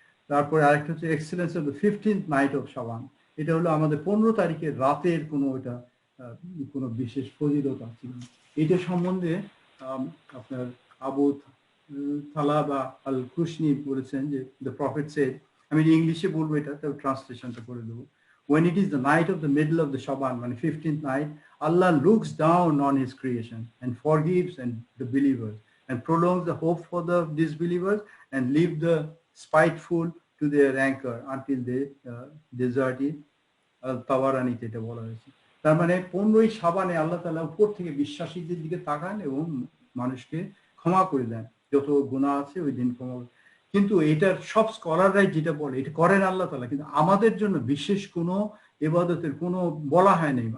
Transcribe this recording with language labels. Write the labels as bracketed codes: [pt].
[bn] তারপরে আরেকটা হচ্ছে excellence of the 15th night of শাবান, এটা হলো আমাদের 15 তারিখের রাতের কোনো ওটা কোনো বিশেষ ফজিলত আছে। এটা সম্বন্ধে আপনার আবু থালাবা আল কুশনি বলেছেন যে দ্য প্রফেট সেড, আমি ইংলিশে বলবো এটা, তাও ট্রান্সলেশনটা করে দেবো। [en] When it is the night of the middle of the Shaban, [bn] মানে [en] 15th night, Allah looks down on his creation and forgives and the believers and prolongs the hope for the disbelievers and leave the spiteful to their anchor until they desert it. [bn] তাওয়ারানিতে এটা বলা হয়েছে। তার মানে 15ই শাবানে আল্লাহ তাআলা উপর থেকে বিশ্বাসীদের দিকে তাকান এবং মানুষকে ক্ষমা করে দেন, যত গুনাহ আছে ওই দিন ক্ষমা। কিন্তু এটার সব স্কলাররাই যেটা বলে এটা করেন আল্লাহ তাআলা, কিন্তু আমাদের জন্য বিশেষ কোনো ইবাদতের কোনো বলা হয় নাই।